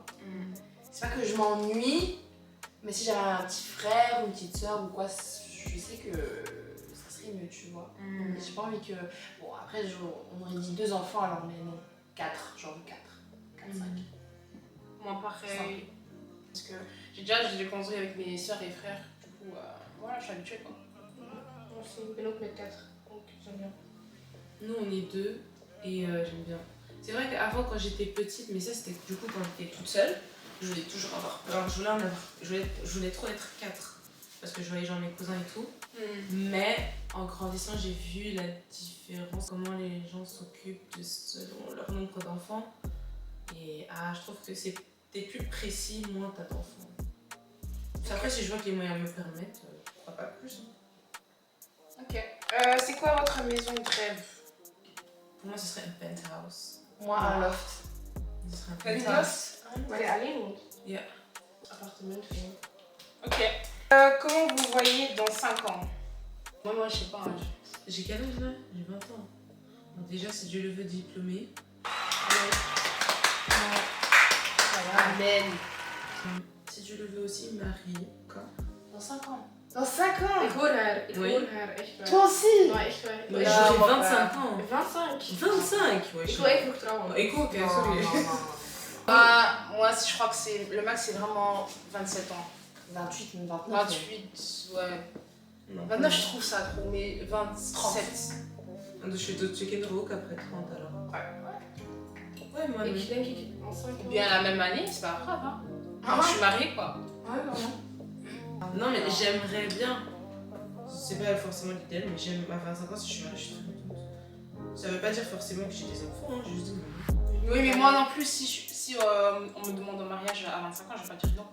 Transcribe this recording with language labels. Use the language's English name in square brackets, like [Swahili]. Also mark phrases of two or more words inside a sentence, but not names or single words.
[French] C'est pas que je m'ennuie, mais si j'avais un petit frère ou une petite sœur ou quoi, je sais que ça serait mieux, tu vois. Mais j'ai pas envie que... Bon, après, on aurait dit 2 enfants, alors mais non. 4, genre 4. 4, 5. Moi, pareil. Parce que j'ai construit avec mes soeurs et frères. Du coup, voilà, je suis habituée quoi. Moi aussi, [Dutch] ik ben ook met 4. [French] Donc, j'aime bien. nous on est 2 et j'aime bien. C'est vrai qu'avant quand j'étais petite, mais ça c'était du coup quand j'étais toute seule, je voulais toujours avoir. Alors je voulais en avoir. Je voulais trop être 4 parce que je voyais genre mes cousins et tout. Mais en grandissant, j'ai vu la différence, comment les gens s'occupent selon leur nombre d'enfants. Et je trouve que t'es plus précis, moins t'as d'enfants. Après, si je vois que les moyens me permettent, pourquoi pas plus. Ok. C'est quoi votre maison de rêve? Pour moi, ce serait un penthouse. Moi, un loft. Ce serait un Penthouse. [Dutch] Waar je alleen woont. Yeah. Appartement vind ik. [French] Ok. Comment vous voyez dans 5 ans? Moi, je sais pas. J'ai quel âge là? J'ai 20 ans. Donc, déjà, si Dieu le veut, diplômé. Amen. Si Dieu le veut aussi, marié. Quoi? Dans 5 ans. Dans 5 ans? [Dutch] Ik hoor haar. Ik [French] Oui. [Dutch] hoor haar echt waar. [French] Toi aussi? [Dutch] Maar echt waar. [French] Mais [Dutch] Ja, [French] j'aurai moi, 25 ans. 25. 25, ouais. [Dutch] Ik wil even vroeg trouwen. [French] Écoute, Non, sorry. non, non. Moi, je crois que le max, c'est vraiment 27 ans. 28, 29. 28, ouais. Non, 29, je trouve ça trop, mais 27. Je suis de checker trop qu'après 30 alors. Ouais, moi, [Dutch] Ik [French] oui. [Dutch] denk ik al 5 [French] Ou bien la même année, c'est pas grave. Hein. Ah, Je suis mariée, quoi. Ouais, vraiment. Non, mais j'aimerais bien. C'est pas forcément l'idéal, mais j'aime. À 25 ans, si je suis mariée, je suis très contente. Ça veut pas dire forcément que j'ai des enfants, hein, j'ai juste dit. Oui, mais moi non plus, si on me demande en mariage à 25 ans, je vais pas dire non.